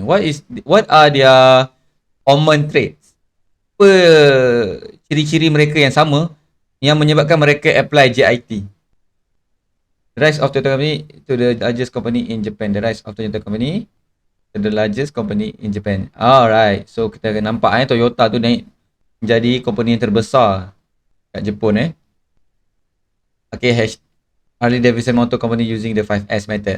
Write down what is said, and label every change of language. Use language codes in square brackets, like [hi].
[en] What are their common traits? [ms] Apa ciri-ciri mereka yang sama yang menyebabkan mereka apply JIT? [en] The rise of Toyota company to the largest company in Japan. The rise of Toyota company to the largest company in Japan. [ms] Alright, so kita akan nampak Toyota tu naik menjadi company yang terbesar kat Jepun. [en] Okay, Harley Davidson Motor Company using the 5S method.